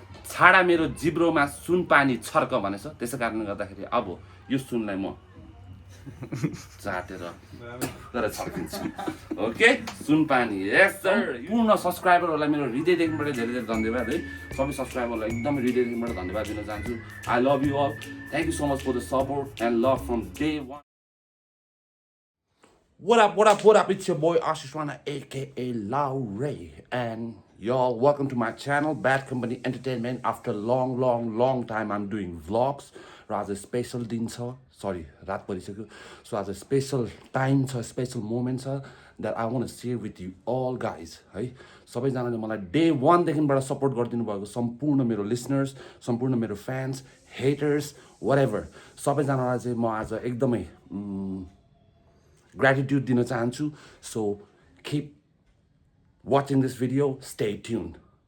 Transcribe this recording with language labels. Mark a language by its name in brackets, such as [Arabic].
[Nepali] छाडा मेरो जिब्रोमा सुन पानी छर्क भनेछ, त्यसै कारणले गर्दाखेरि अब यो सुनलाई म चाटेर गरेर छर्किन्छु। ओके, सुन पानी। यस सर। पूर्ण सब्सक्राइबरहरूलाई मेरो हृदयदेखिबाट धेरै धेरै धन्यवाद है। सबै सब्सक्राइबरलाई एकदमै हृदयदेखिबाट धन्यवाद दिन चाहन्छु। [English] I love you all. Thank you so much for the support and love from day one. What up, it's your boy Ashish Rana, aka Lau Ray, and y'all, welcome to my channel, Bad Company Entertainment. After long time, I'm doing vlogs. As a special [Nepali] दिन छ, sorry, रात परिसक्यो. [English] So as a special time छ, special moment छ, that I want to share with you all guys, है. [Nepali] सबैजनाले मलाई day 1 देखिबाट support गरिदिनु भएको सम्पूर्ण मेरो लिसनर्स, सम्पूर्ण मेरो फ्यान्स, हेटर्स, whatever, सबैजनालाई चाहिँ म आज एकदमै gratitude दिन चाहन्छु. [English] So keep watching this video, stay tuned.